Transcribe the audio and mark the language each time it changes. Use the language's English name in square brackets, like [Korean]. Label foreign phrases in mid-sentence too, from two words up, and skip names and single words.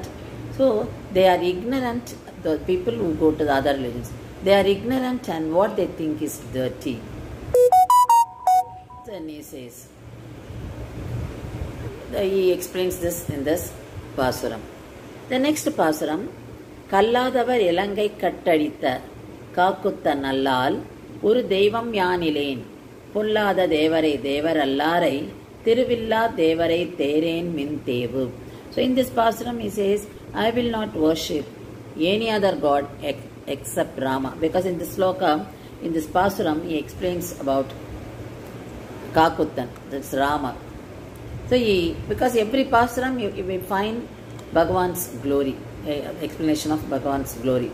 [English] So they are ignorant, the people who go to the other religions. They are ignorant, and what they think is dirty. Then he says, he explains this in this pasuram. The next pasuram, [Tamil] கல்லாதவர் இலங்கை கட்டழித்த காகுத்தன் அல்லால் ஒரு தெய்வம் யானிலேன் பொல்லாத தேவரை தேவரல்லாரை திருவில்லா தேவரை தேரேன் மின் தேவு. [English] So in this pasuram he says, I will not worship any other god except Rama. Because in this sloka, in this pasuram, he explains about Kakuttan, that's Rama. So because every pasuram you will find Bhagavan's glory, explanation of Bhagavan's glory.